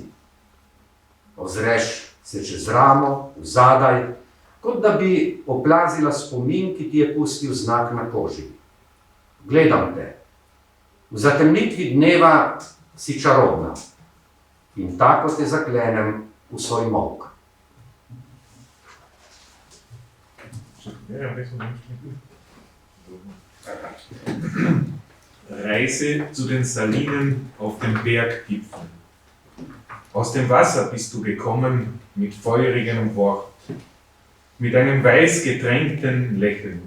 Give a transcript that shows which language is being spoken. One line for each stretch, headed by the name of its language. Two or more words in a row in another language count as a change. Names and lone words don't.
Slovenian: Ozreš se čez ramo, vzadaj, kot da bi oplazila spomin, ki ti je pustil znak na koži. Gledam te. V zatemnitvi dneva si čarobna in tako te zaklenem v svoj molk.
German: Reise zu den Salinen auf den Berggipfeln. Aus dem Wasser bist du gekommen mit feurigem Wort, mit einem weiß getränkten Lächeln.